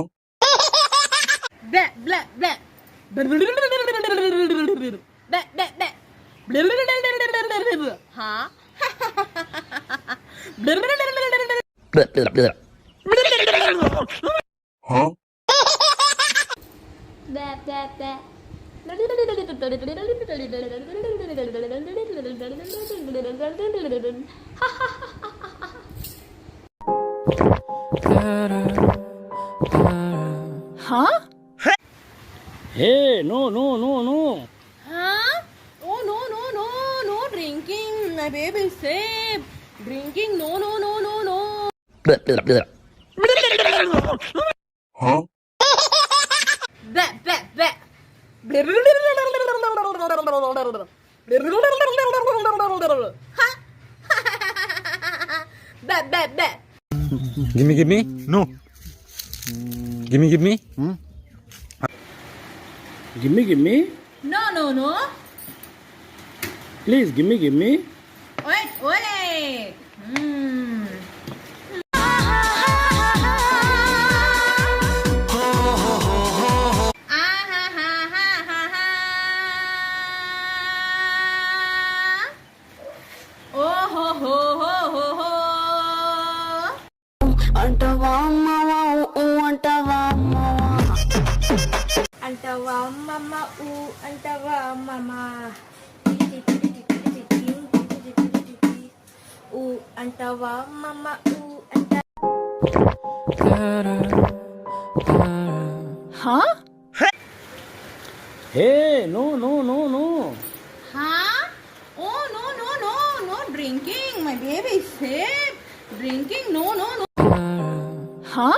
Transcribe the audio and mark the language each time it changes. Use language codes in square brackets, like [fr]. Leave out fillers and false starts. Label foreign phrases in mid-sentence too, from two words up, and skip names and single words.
[en] Bleh, bleh, bleh. Bleh, bleh, bleh. Huh? Huh? Bleh, bleh, bleh. Huh? Hey, no, no, no, no. Huh? Oh, no, no, no, no drinking. My baby is safe. Drinking, no, no, no, no, no. Huh? Bleh, bleh, bleh. Huh? Bleh, bleh, bleh. Give me. No. Give me. Give me. No, no, no. Please, give me. Wait, wait. Oh ho ho ho ho ho. [te] అంటవా అమ్మవా ఊ అంటవా అమ్మవా అంటవా అమ్మమ్మ ఊ అంటవా అమ్మమ్మ ఊ అంటవా అమ్మమ్మ ఊ అంట [en] Huh? Hey, no, no, no, no. Huh? Oh no no no no drinking. My baby is safe. Drinking, no no no. Huh?